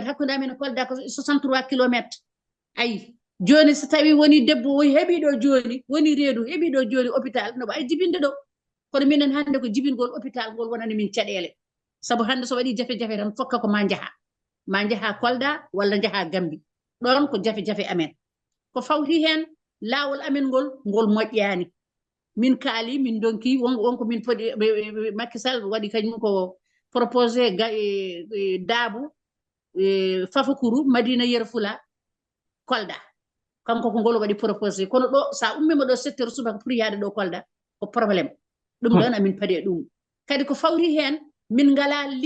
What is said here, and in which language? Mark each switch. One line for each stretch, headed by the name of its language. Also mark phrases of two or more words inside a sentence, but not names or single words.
Fula: hakkude amen e Kolda ko 63 kilométre ayi joni so tawi woni debbo heeɓi ɗo joni woni reedu heeɓi ɗo joni hôpital no wawi jibinde ɗo kono minen hande ko jibingol hôpital ngol wonani min caɗele sabu hande so waɗi jafe-jafe tan fokka ko ma jaha Kolda walla jaha Gambi ɗon ko jafe-jafe amen ko fawti hen laawol amen ngol moƴƴani min kaali min donki wonko min poɗi Macky Sall waɗi kañum ko proposé Daabu Fafakuru Madina Yero Fula Kolda kanko ko ngol waɗi proposé kono ɗo sa ummima ɗo 7 heures subaka pour yaade ɗo Kolda ko probléme ɗum ɗon amin paɗe ɗum kadi ko fawri hen min ngala